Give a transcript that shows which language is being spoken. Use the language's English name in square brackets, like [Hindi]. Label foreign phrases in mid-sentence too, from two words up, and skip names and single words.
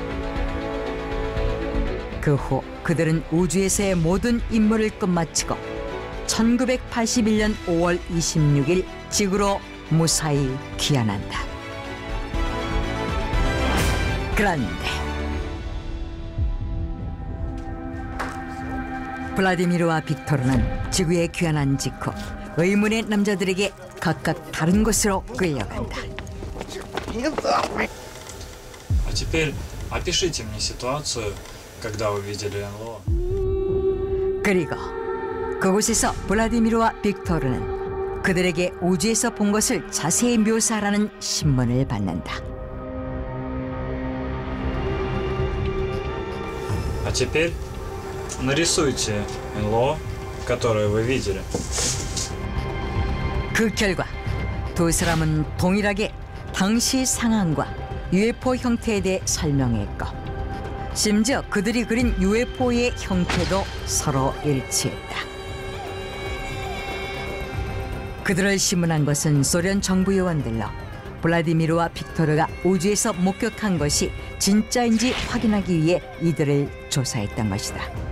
[Korean] 그 후 그들은 우주에서의 모든 임무를 끝마치고 1981년 5월 26일 지구로 무사히 귀환한다. 그런데 블라디미르와 빅토르는 지구에 귀환한 직후 의문의 남자들에게 각각 다른 곳으로 끌려간다. [Russian] А теперь опишите мне ситуацию, когда вы видели НЛО? [Korean] 그리고 그곳에서 블라디미르와 빅토르는 그들에게 우주에서 본 것을 자세히 묘사하라는 신문을 받는다. [Russian] А теперь нарисуйте НЛО, которое вы видели. [Korean] 그 결과 두 사람은 동일하게 당시 상황과 UFO 형태에 대해 설명했고 심지어 그들이 그린 UFO의 형태도 서로 일치했다. 그들을 신문한 것은 소련 정부 요원들로 블라디미르와 빅토르가 우주에서 목격한 것이 진짜인지 확인하기 위해 이들을 조사했던 것이다.